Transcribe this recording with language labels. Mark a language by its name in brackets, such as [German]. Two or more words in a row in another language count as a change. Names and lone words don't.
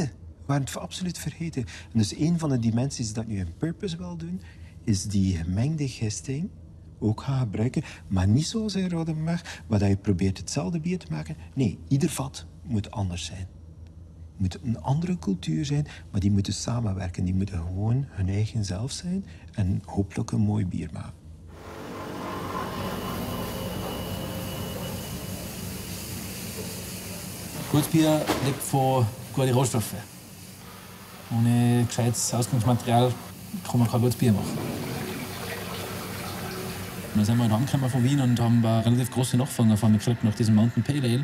[Dutch] We waren het absoluut vergeten. En dus een van de dimensies dat nu een purpose wil doen, is die gemengde gisting ook gaan gebruiken, maar niet zoals in Rodenbach, waar je probeert hetzelfde bier te maken. Nee, ieder vat moet anders zijn. Het moet een andere cultuur zijn, maar die moeten samenwerken. Die moeten gewoon hun eigen zelf zijn en hopelijk een mooi bier maken. [German] Gutes Bier lebt von guten Rohstoffen. Ohne gescheites Ausgangsmaterial kann man kein gutes Bier machen. Dann sind wir halt heimgekommen von Wien und haben eine relativ große Nachfrage auf einmal gekriegt nach diesem Mountain Pale Ale.